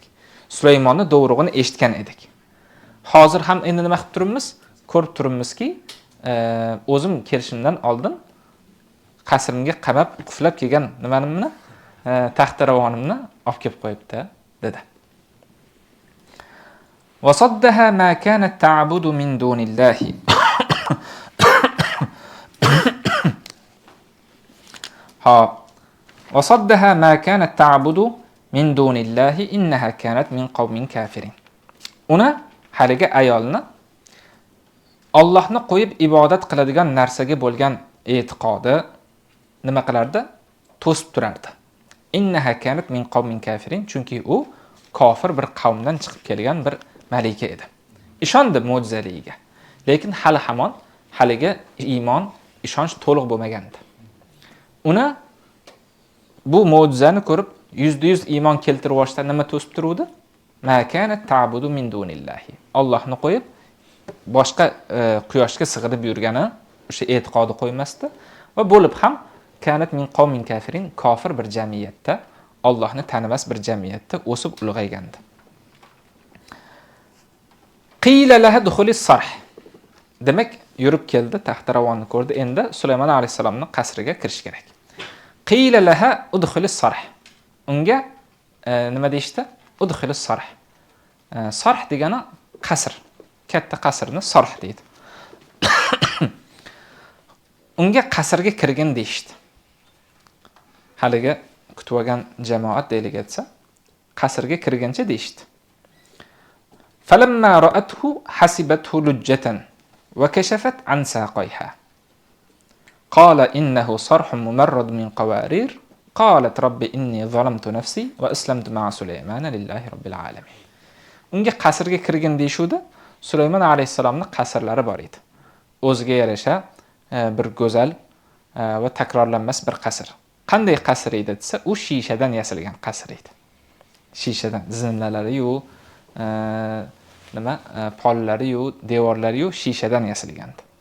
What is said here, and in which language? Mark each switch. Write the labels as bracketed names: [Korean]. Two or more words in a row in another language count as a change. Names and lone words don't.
[Uzbek] Sulaymonni do'rug'ini eshitgan edik. Hozir ham endi nima qilib turibmiz? Ko'rib turibmizki, o'zim kelishimdan oldin qasrimga qamab, quflab kelgan nimanimni, taxtaravonimni olib kelib qo'yibdi, dedi. [Arabic] وصدها ما كانت تعبد من دون الله. Ha, وصدها ما كانت تعبد من دون الله إنها كانت من قوم كافرين. [Uzbek] Una haligi ayolni Allohni qo'yib ibodat qiladigan narsaga bo'lgan e'tiqodi nima qilardi? To'sib turardi. [Arabic] إنها كانت من قوم كافرين, [Uzbek] chunki u kofir bir qavmdan chiqib kelgan bir malika edi. Ishondi mo'jizaligiga. Lekin hali hamon haligi iymon, ishonch to'liq bo'lmagandi. Uni bu mo'jizani ko'rib %100 iymon keltirib olishda nima to'sib turuvdi? [Arabic] ما كانت تعبد من دون الله. [Uzbek] Allohni qo'yib boshqa quyoshga sig'inib yurgani o'sha e'tiqodi qo'ymasdi va bo'lib ham [Arabic] كانت من قوم كافرين, [Uzbek] kofir bir jamiyatda, Allohni tanimas bir jamiyatda o'sib ulg'aygandi. [Arabic] قيل لها ادخلي الصرح. [Uzbek] Demak, yurib keldi, taxtaravonni ko'rdi. Endi Sulaymon alayhisalomning qasriga kirish kerak. [Arabic] قيل لها ادخلي الصرح. [Uzbek] Unga nima deyishdi? [Arabic] ادخلي الصرح. [Uzbek] Sarh degani qasr. Katta qasrni sarh deydi. Unga qasrga kirgin deyishdi. Haliga kutib olgan jamoat deylik etsa, qasrga kirgancha deyishdi. [Arabic] فلما رأته حسبته لجة وكشفت عن ساقيها. قال إنه صرح ممرد من قوارير. قالت رب إني ظلمت نفسي وأسلمت مع سليمان لله رب العالمين. [Uzbek] Unga qasrga kirgan deyshudi. Sulaymon alayhisalomning qasrlari bor edi. O'ziga yarasha bir go'zal va takrorlanmas bir qasr. Qanday qasr edi desa, u shishadan yasalgan qasr edi. Shishadan zinalari-yu, pollari-yu, devorlari-yu shishadan yasalgandi.